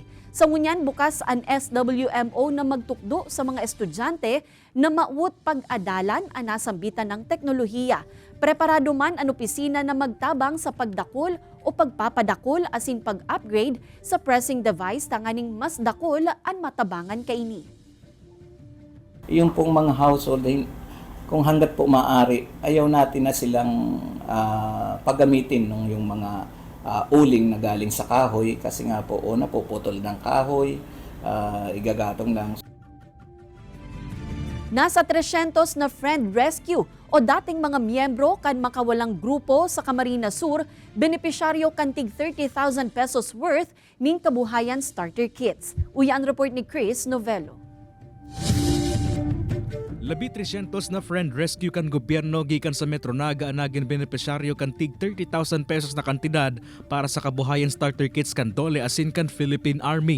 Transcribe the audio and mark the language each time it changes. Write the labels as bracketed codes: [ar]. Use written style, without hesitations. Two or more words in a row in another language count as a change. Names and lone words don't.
[bik] Sa ngunyan, bukas ang SWMO na magtukdo sa mga estudyante na mauot pag-adalan ang nasambitan ng teknolohiya. Preparado man ang opisina na magtabang sa pagdakol o pagpapadakol asin pag-upgrade sa [en] pressing device [bik] tanganing mas dakol ang matabangan kaini. [tl] Yung pong mga household, kung hanggat po maaari, ayaw natin na silang paggamitin ng yung mga uling na galing sa kahoy kasi nga po napuputol ng kahoy, igagatong lang. [bik] Nasa 300 na [en] friend rescue [bik] o dating mga miyembro kan makawalang grupo sa Camarines Sur, benepisyaryo kantig 30,000 [en] pesos worth [bik] ning kabuhayan [en] starter kits. [bik] Uya ang report ni Chris Novello. Labi 300 na [en] friend rescue [bik] kan gobyerno gikan sa Metro Naga anagin benepisyaryo kan tig 30,000 pesos na kantidad para sa kabuhayan [en] starter kits [bik] kan Dole asin kan Philippine Army.